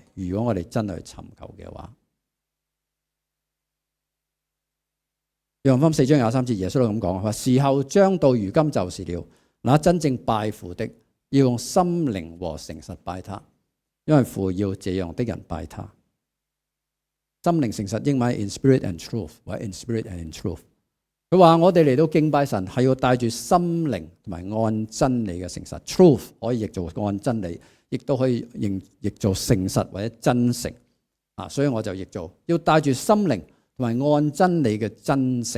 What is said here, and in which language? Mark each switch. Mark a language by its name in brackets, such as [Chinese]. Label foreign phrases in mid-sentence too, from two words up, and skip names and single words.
[Cantonese] 如果我哋真係去尋求嘅話，約翰福音4章23節，耶穌都咁講：話時候將到，如今就是了。那真正拜父的，要用心靈和誠實拜他，因為父要這樣的人拜他。心靈誠實英文 [English] in spirit and truth，或者 in spirit and in truth。 [Cantonese] 佢話我哋嚟到敬拜神係要帶住心靈同埋按真理嘅誠實 ，truth 可以譯做按真理，亦都可以譯做誠實或者真誠啊。所以我就譯做要帶住心靈同埋按真理嘅真誠。